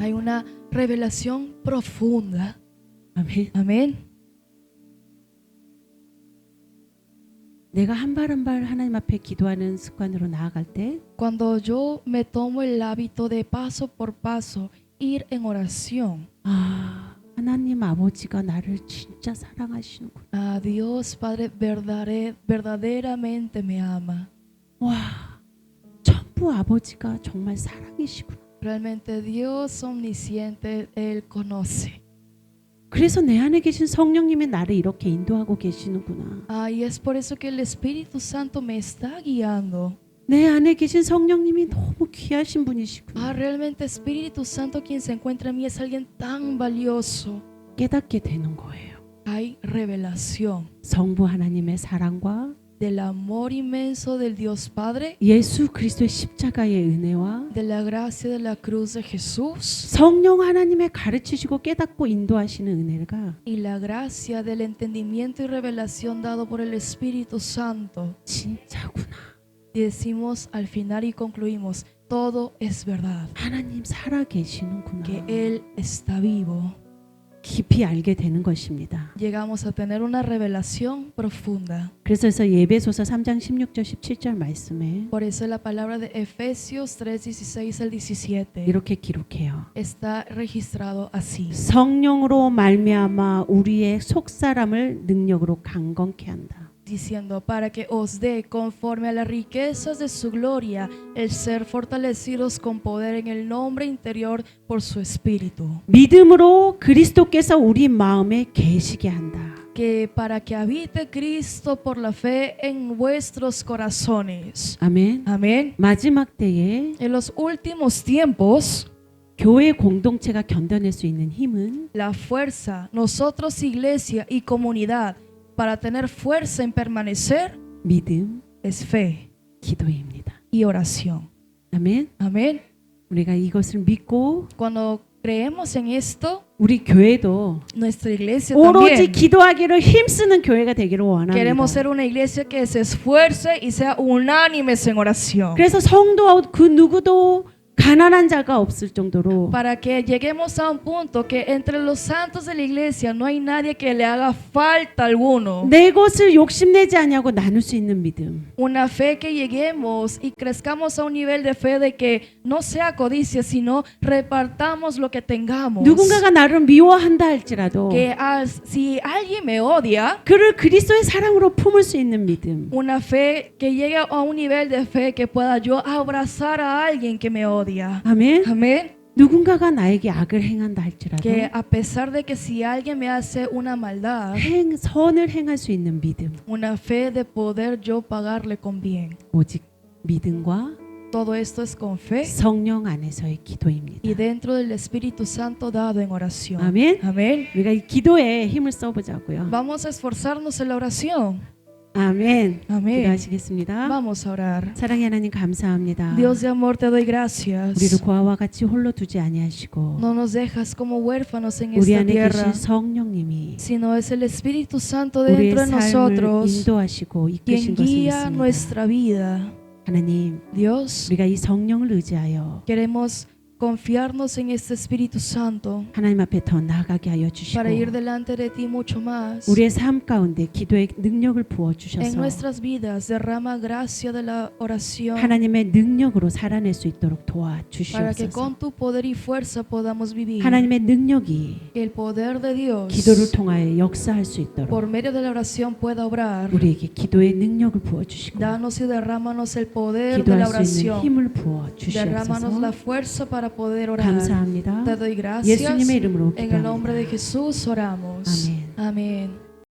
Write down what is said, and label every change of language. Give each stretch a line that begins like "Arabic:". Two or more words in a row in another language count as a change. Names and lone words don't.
Spanish: Hay una revelación profunda.
Korean: 아멘.
Spanish: Amén.
Korean: 내가 한 발 한 발 하나님 앞에 기도하는 습관으로 나아갈 때
Spanish: Cuando yo me tomo el hábito de paso por paso ir en oración,
Korean: 하나님 아버지가 나를 진짜 사랑하시는구나.
Spanish: ah, Dios Padre verdaderamente me ama.
Korean: 와, 천부 아버지가 정말 사랑이시구나.
Spanish: Realmente Dios omnisciente, Él conoce.
Korean: 그래서 내 안에 계신 성령님이 나를 이렇게 인도하고 계시는구나.
Spanish: Ah, y es por eso que el Espíritu Santo me está guiando.
Korean: 내 안에 계신 성령님이 너무 귀하신
Spanish: Ah,
Korean: 분이시구나.
Spanish: realmente Espíritu Santo quien se encuentra en mí es alguien tan valioso.
Korean: 깨닫게 되는 거예요.
Spanish: Hay revelación
Korean: 성부 하나님의 사랑과
Spanish: del amor inmenso del Dios Padre,
Korean: 예수 그리스도의 십자가의 은혜와
Spanish: de la gracia de la cruz de Jesús
Korean: 성령 하나님의 가르치시고 깨닫고 인도하시는 은혜가
Spanish: y la gracia del entendimiento y revelación dado por el Espíritu Santo.
Korean: 진짜구나.
Spanish: Y decimos al final y concluimos, todo es verdad,
Korean: 하나님 살아 계시는구나.
Spanish: que Él está vivo.
Korean: 깊이 알게 되는 것입니다.
Spanish: Llegamos a tener una revelación profunda.
Korean: 그래서 예배소서 3장 16절 17절 말씀에
Spanish: Por eso la palabra de Efesios 3:16 al 17
Korean: 이렇게 기록해요.
Spanish: está registrado así.
Korean: 성령으로 말미암아 우리의 속사람을 능력으로 강건케 한다.
Spanish: Diciendo, para que os dé conforme a las riquezas de su gloria el ser fortalecidos con poder en el nombre interior por su espíritu,
Korean: 믿음으로 그리스도께서 우리 마음에 계시게 한다.
Spanish: que para que habite Cristo por la fe en vuestros corazones.
Korean: 아멘.
Spanish: Amén.
Korean: 마지막 때에
Spanish: En los últimos tiempos,
Korean: 교회 공동체가 견뎌낼 수 있는 힘은
Spanish: la fuerza, nosotros iglesia y comunidad, para tener fuerza en permanecer,
Korean: 믿음,
Spanish: es fe
Korean: 기도입니다.
Spanish: y oración.
Korean: 아멘.
Spanish: Amén.
Korean: 우리가 이것을 믿고
Spanish: Cuando creemos en esto,
Korean: 우리 교회도
Spanish: nuestra iglesia
Korean: 오로지
Spanish: también.
Korean: 기도하기를 힘쓰는 교회가 되기를 원합니다.
Spanish: Queremos ser una iglesia que se esfuerce y sea unánimes en oración.
Korean: 그래서 성도 그 누구도 가난한 자가 없을 정도로
Spanish: Para que lleguemos a un punto que entre los santos de la iglesia no hay nadie que le haga falta alguno.
Korean: 내 것을 욕심내지 않냐고 나눌 수 있는 믿음.
Spanish: Una fe que lleguemos y crezcamos a un nivel de fe de que no sea codicia, sino repartamos lo que tengamos.
Korean: 누군가가 나를 미워한다 할지라도
Spanish: Que si alguien me odia,
Korean: 그를 그리스도의 사랑으로 품을 수 있는 믿음.
Spanish: una fe que llegue a un nivel de fe que pueda yo abrazar a alguien que me odia.
Korean: 아멘.
Spanish: Amén.
Korean: 누군가가 나에게 악을 행한다 할지라도
Spanish: Que a pesar de que si alguien me hace una maldad,
Korean: 선을 행할 수 있는 믿음.
Spanish: una fe de poder yo pagarle con bien.
Korean: 오직 믿음과
Spanish: Todo esto es con fe
Korean: 성령 안에서의 기도입니다.
Spanish: y dentro del Espíritu Santo dado en oración.
Korean: 아멘.
Spanish: Amén.
Korean: 우리가 이 기도에 힘을 써보자고요.
Spanish: Vamos a esforzarnos en la oración.
Korean: 아멘.
Spanish: Amén.
Korean: 기도하시겠습니다.
Spanish: Vamos a orar.
Korean: 사랑의 하나님 감사합니다.
Spanish: Dios de amor, te doy gracias.
Korean: 우리를 고아와 같이 홀로 두지 아니하시고
Spanish: No nos dejas como huérfanos en
Korean: 우리
Spanish: esta
Korean: 안에
Spanish: tierra,
Korean: 계신 성령님이
Spanish: sino es el Espíritu Santo
Korean: 우리의
Spanish: dentro de
Korean: 삶을
Spanish: nosotros
Korean: 인도하시고 이끄신
Spanish: quien
Korean: 것을
Spanish: guía
Korean: 믿습니다.
Spanish: nuestra vida.
Korean: 하나님,
Spanish: Dios,
Korean: 우리가 이 성령을 의지하여
Spanish: queremos confiarnos en este Espíritu Santo
Korean: 하나님 앞에 더 나아가게 하여 주시고
Spanish: para ir delante de ti mucho más.
Korean: 우리의 삶 가운데 기도의 능력을 부어
Spanish: En
Korean: 주셔서
Spanish: nuestras vidas derrama gracia de la oración
Korean: 하나님의 능력으로 살아낼 수 있도록
Spanish: para que
Korean: 도와주시옵소서.
Spanish: con tu poder y fuerza podamos vivir.
Korean: 하나님의 능력이
Spanish: Que el poder de Dios
Korean: 기도를 통하여 역사할 수 있도록
Spanish: por medio de la oración pueda obrar.
Korean: 우리에게 기도의 능력을 부어 주시고
Spanish: Danos y derrámanos el poder de la
Korean: 기도할 수 있는
Spanish: oración.
Korean: 힘을 부어
Spanish: Derrámanos la
Korean: 주시옵소서.
Spanish: fuerza para poder orar.
Korean: 감사합니다.
Spanish: Te doy gracias.
Korean: 예수님의 이름으로
Spanish: En el nombre de
Korean: 기도합니다.
Spanish: Jesús oramos.
Korean: 아멘.
Spanish: Amén.